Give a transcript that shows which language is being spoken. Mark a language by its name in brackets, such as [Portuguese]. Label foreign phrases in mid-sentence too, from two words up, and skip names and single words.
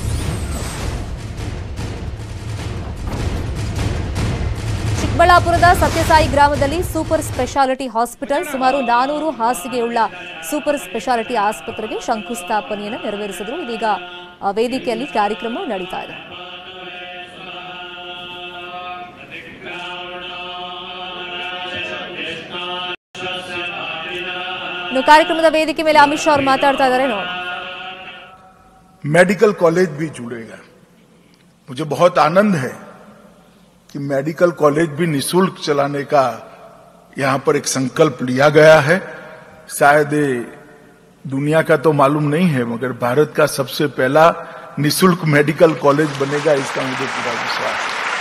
[Kannada] ಚಿಕ್ಕಬಳ್ಳಾಪುರದ ಸತ್ಯಸಾಯಿ ಗ್ರಾಮದಲ್ಲಿ [English] super speciality hospital, [Kannada] ಸುಮಾರು 400 ಹಾಸಿಗೆಯುಳ್ಳ [English] super speciality [Kannada] ಆಸ್ಪತ್ರೆಗೆ ಶಂಕುಸ್ಥಾಪನೆಯನ್ನು ನೆರವೇರಿಸಿದರು. ಇದೀಗ ವೇದಿಕೆಯಲ್ಲಿ ಕಾರ್ಯಕ್ರಮ ನಡೀತಾ ಇದೆ. ಇನ್ನು ಕಾರ್ಯಕ್ರಮದ ವೇದಿಕೆ ಮೇಲೆ ಅಮಿತ್ ಶಾ ಅವರು ಮಾತಾಡ್ತಾ ಇದ್ದಾರೆ. ನೋಡಿ, [English] medical college [Hindi] भी जुड़ेगा. मुझे बहुत आनंद है कि [English] medical college [Hindi] भी निःशुल्क चलाने का यहां पर एक संकल्प लिया गया है. शायद दुनिया का तो मालूम नहीं है, मगर भारत का सबसे पहला निःशुल्क [English] medical college [Hindi] बनेगा, इसका मुझे पूरा विश्वास है.